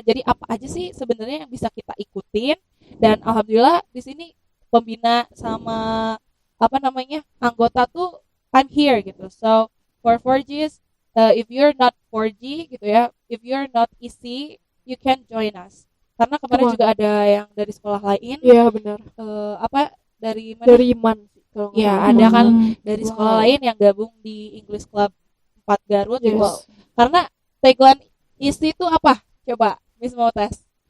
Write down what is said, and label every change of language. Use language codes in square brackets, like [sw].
[id] Jadi apa aja sih sebenarnya yang bisa kita ikutin, dan alhamdulillah di sini pembina sama anggota tuh [en] I'm here [id] gitu. [en] So for 4Gs, if you're not 4G [id] gitu ya, [en] if you're not easy, you can join us. [id] Karena kemarin juga ada yang dari sekolah lain. Iya benar. Dari mana? Dari IMAN. Ya, ada kan dari sekolah lain yang gabung di English Club 4 Garut. Karena tagline isi itu apa? Coba Miss mau tes.